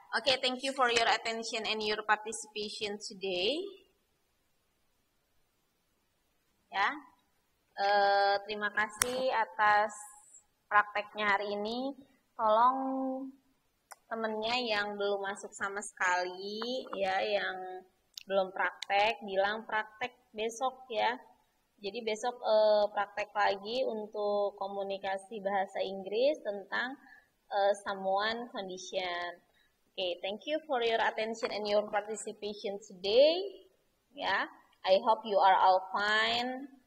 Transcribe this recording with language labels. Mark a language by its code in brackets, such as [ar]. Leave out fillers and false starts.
[en] Okay, thank you for your attention and your participation today. Ya. [id] Terima kasih atas prakteknya hari ini. Tolong temennya yang belum masuk sama sekali, ya, yang belum praktek, bilang praktek besok ya. Jadi besok praktek lagi untuk komunikasi bahasa Inggris tentang someone condition. [en] Okay, thank you for your attention and your participation today. Ya, I hope you are all fine.